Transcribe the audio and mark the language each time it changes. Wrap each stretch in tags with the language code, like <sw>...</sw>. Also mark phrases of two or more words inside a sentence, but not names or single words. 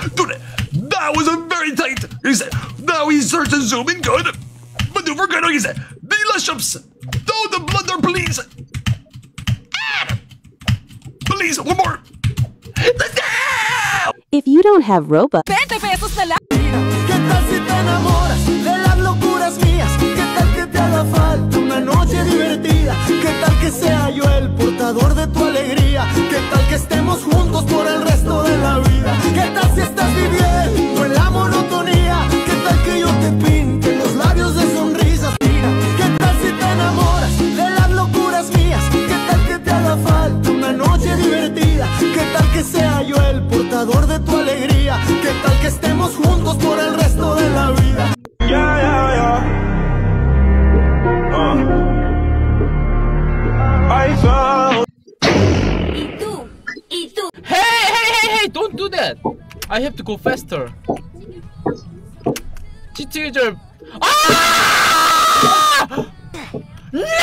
<en>Dude, that was a very tight! Now he search and zoom in good! Maneuver good, is it? Delicious! Don't blunder, please! Please, one more! If you don't have Robux,</en> <tl>20 pesos na lang!</tl> <es>¿Qué tal si te enamoras de las locuras mías? ¿Qué tal que te haga falta una noche divertida? ¿Qué tal que sea yo el portador de tu alegría? ¿Qué tal que estemos juntos por el resto de la vida? ¿Qué tal si estás viviendo en la monotonía? ¿Qué tal que yo te pinte los labios de sonrisas? Mira, ¿qué tal si te enamoras de las locuras mías? ¿Qué tal que te haga falta una noche divertida? ¿Qué tal que sea yo el portador de tu alegría? ¿Qué tal que estemos juntos por el resto de la vida?</es> <en>I found. Hey! Don't do that! I have to go faster. G2 Ah! No!</en>